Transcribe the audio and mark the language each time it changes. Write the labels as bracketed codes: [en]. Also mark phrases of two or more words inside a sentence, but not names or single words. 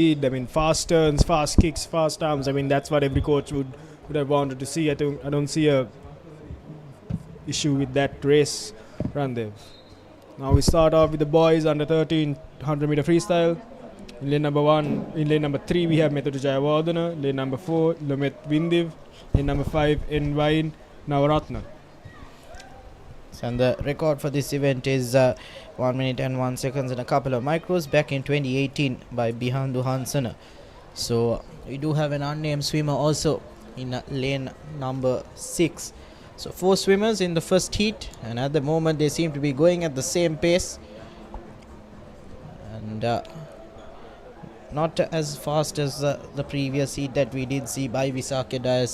[en] I mean, fast turns, fast kicks, fast arms. I mean, that's what every coach would have wanted to see. I don't see a issue with that race, Ramdev. Now we start off with the boys under 13 100-meter freestyle. In lane number 1, in lane number 3 we have Method Jayawardana. Lane number 4, Lomet Vindiv. Lane number 5, Envain Navaratna. And the record for this event is 1 minute and 1 seconds and a couple of micros, back in 2018 by Bihandu Hansana. So we do have an unnamed swimmer also in lane number 6. So 4 swimmers in the first heat, and at the moment they seem to be going at the same pace and not as fast as the previous heat that we did see by Visakya Dias.